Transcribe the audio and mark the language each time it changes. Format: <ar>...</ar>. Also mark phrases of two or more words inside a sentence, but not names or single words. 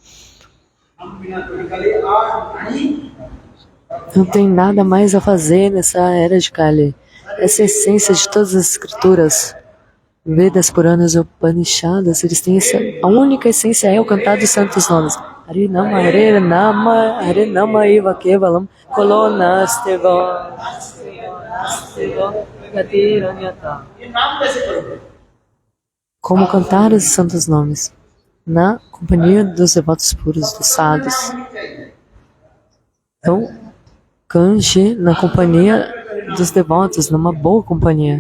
<pt>Não tem nada mais a fazer nessa era de Kali. Essa é a essência de todas as escrituras. Vedas, Puranas e Upanishadas, eles têm a única essência é o cantar dos santos nomes.</pt> <sa>Hare Nama, Hare Nama, Hare Nama Eva Kevalam, Kolonasteva, Gatiranyata.</sa> <pt>Como cantar os santos nomes? na companhia dos devotos puros, dos sadhus. Então, canje na companhia dos devotos, numa boa companhia.</pt>